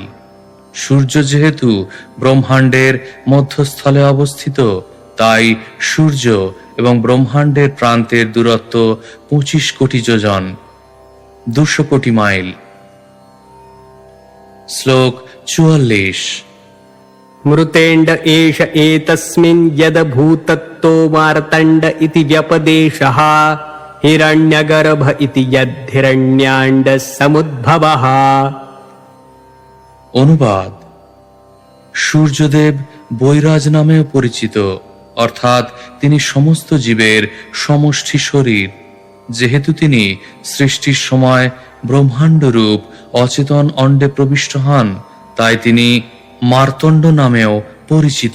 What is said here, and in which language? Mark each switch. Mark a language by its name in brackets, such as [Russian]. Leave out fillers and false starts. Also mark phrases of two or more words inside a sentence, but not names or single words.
[Bangla] সূর্য যেহেতু ব্রহ্মাণ্ডের মধ্যস্থলে অবস্থিত, তাই সূর্য এবং ব্রহ্মাণ্ডের প্রান্তের দূরত্ব 25 কোটি যোজন, 200 কোটি মাইল। শ্লোক 44। [Sanskrit] मृतेण्ड एष एतस्मिन् यद्भूतत्तो मार्तण्ड इति व्यपदेशः हिरण्यगर्भ इति यद्धिरण्याण्ड समुद्भवः। [Bangla] অনুবাদ: সূর্যদেব বৈরাজ নামেও পরিচিত, অর্থাৎ তিনি সমস্ত জীবের সমষ্টি শরীর। যেহেতু তিনি সৃষ্টির সময় ব্রহ্মাণ্ড রূপ অচেতন অণ্ডে প্রবিষ্ট হন, তাই তিনি মার্তণ্ড নামেও পরিচিত।